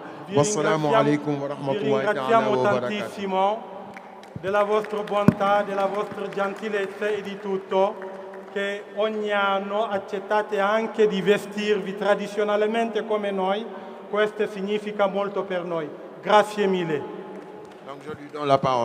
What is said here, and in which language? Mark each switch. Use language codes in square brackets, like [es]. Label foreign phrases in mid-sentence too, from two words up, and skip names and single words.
[ar] والسلام عليكم و [it] Vi [ar] رحمة الله تعالى [it] ringraziamo [ar] وبركاته. [it] tantissimo della vostra bontà, della vostra gentilezza e di tutto, che ogni anno accettate anche di vestirvi tradizionalmente come noi. Questo significa molto per noi. Grazie mille. [fr] Donc je lui donne la parole.